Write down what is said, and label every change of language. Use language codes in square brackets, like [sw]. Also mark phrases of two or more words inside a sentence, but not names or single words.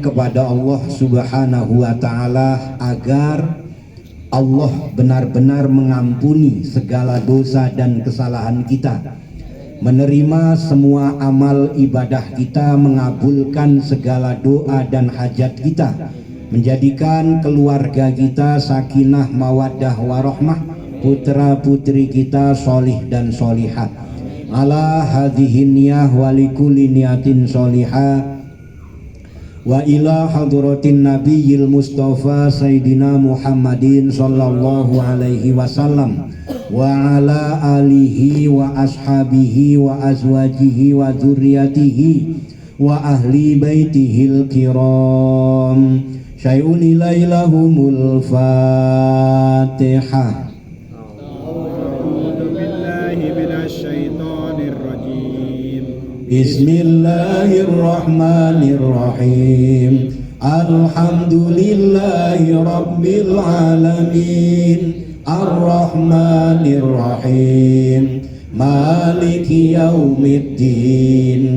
[id] kepada Allah [ar] سبحانه وتعالى [id] agar Allah benar-benar mengampuni segala dosa dan kesalahan kita, menerima semua amal ibadah kita, mengabulkan segala doa dan hajat kita, menjadikan keluarga kita [ar] سكينة مودة ورحمة, [id] putra putri kita solih dan solihah. [ar] على هذه النية ولكل نية صالحة. وإلى حضرة النبي المصطفى سيدنا محمد صلى الله عليه وسلم وعلى آله وأصحابه وأزواجه وذرياته وأهل بيته الكرام. شيء إليهم الفاتحة. بسم الله الرحمن الرحيم. الحمد لله رب العالمين. الرحمن الرحيم. مالك يوم الدين.